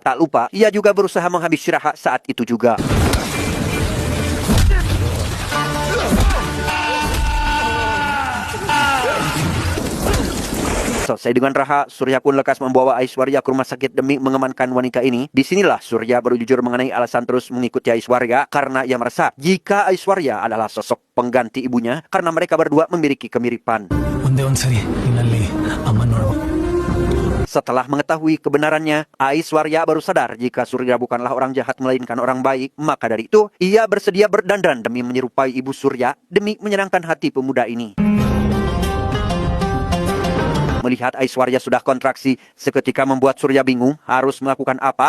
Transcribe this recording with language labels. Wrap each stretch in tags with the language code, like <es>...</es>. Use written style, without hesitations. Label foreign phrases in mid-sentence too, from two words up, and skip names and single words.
<id>Tak lupa, ia juga berusaha menghabisi Raha saat itu juga. Selesai dengan Raha, Surya pun lekas membawa Aishwarya ke rumah sakit demi mengamankan wanita ini. Disinilah Surya baru jujur mengenai alasan terus mengikuti Aishwarya karena ia merasa jika Aishwarya adalah sosok pengganti ibunya karena mereka berdua memiliki kemiripan.</id> <kn>ಒಂದೇ ಒಂದ್ಸರಿ ನಿನ್ನಲ್ಲಿ ಅಮ್ಮ ನೋಡ್ಬೇಕು.</kn> <id>Setelah mengetahui kebenarannya, Aishwarya baru sadar jika Surya bukanlah orang jahat melainkan orang baik. Maka dari itu, ia bersedia berdandan demi menyerupai ibu Surya demi menyenangkan hati pemuda ini. Melihat Aishwarya sudah kontraksi, seketika membuat Surya bingung harus melakukan apa.</id>